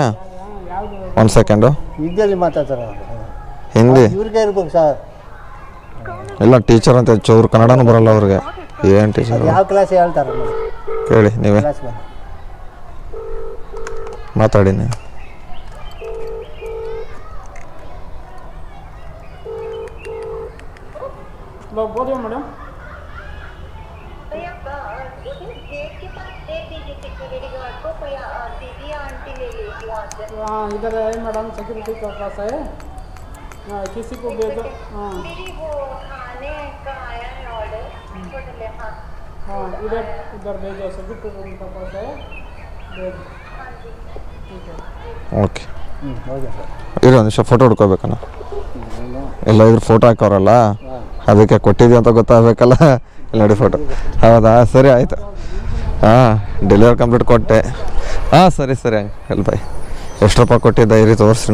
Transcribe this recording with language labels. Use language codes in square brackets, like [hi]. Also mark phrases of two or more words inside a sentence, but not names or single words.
[kn] 1 ಸೆಕೆಂಡು. ಹಿಂದಿ ಇಲ್ಲ, ಟೀಚರ್ ಅಂತ ಚೂರು ಕನ್ನಡನೂ ಬರಲ್ಲ ಅವ್ರಿಗೆ. ಏನು ಟೀಚರ್? ಯಾವ ಕ್ಲಾಸ್ ಹೇಳ್ತಾರೆ ಕೇಳಿ ನೀವೇ, ಮಾತಾಡಿ ನೀವು. [hi] बोलिए मैडम। हाँ, इधर है मैडम, सिक्योरिटी का पास है। हाँ, किसी को भेजो। हाँ, हाँ, इधर भेजो, [en] security room [hi] का पास है, भेजो। ठीक है, [kn] ಓಕೆ. ಇರೋ ನಿಮಿಷ, ಫೋಟೋ ಹುಡ್ಕೋಬೇಕಣ್ಣ. ಎಲ್ಲ ಇದ್ರ ಫೋಟೋ ಹಾಕೋರಲ್ಲ, ಅದಕ್ಕೆ ಕೊಟ್ಟಿದ್ದೀವಿ ಅಂತ ಗೊತ್ತಾಗಬೇಕಲ್ಲ. ಇಲ್ಲ ನೋಡಿ ಫೋಟೋ. ಹೌದಾ, ಸರಿ ಆಯಿತು. ಹಾಂ, [en] delivery complete [kn] ಕೊಟ್ಟೆ. ಹಾಂ, ಸರಿ ಹೇಳಿ ಬಾಯ್. ಎಷ್ಟು ರೂಪಾಯಿ ಕೊಟ್ಟಿದ್ದ? ಇರಿ ತೋರಿಸ್ರಿ.